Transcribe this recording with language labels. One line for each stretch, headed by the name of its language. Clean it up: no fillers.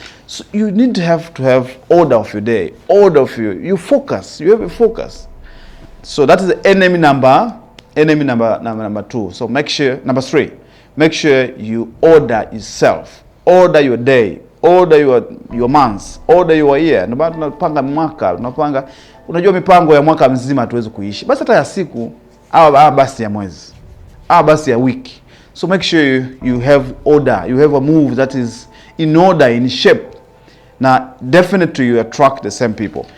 English: So you need to have order of your day, order of you focus, you have a focus. So that is the enemy number 2. So make sure, number 3, make sure you order yourself, order your day, order your months, order your year.
Swahili: Ndio maana tunapanga mwaka, unajua mipango ya mwaka mzima hatuwezi kuishi. Basi hata ya siku au basi ya mwezi, basi ya wiki.
English: So make sure you have order, you have a move that is in order, in shape. Na definitely you attract the same people.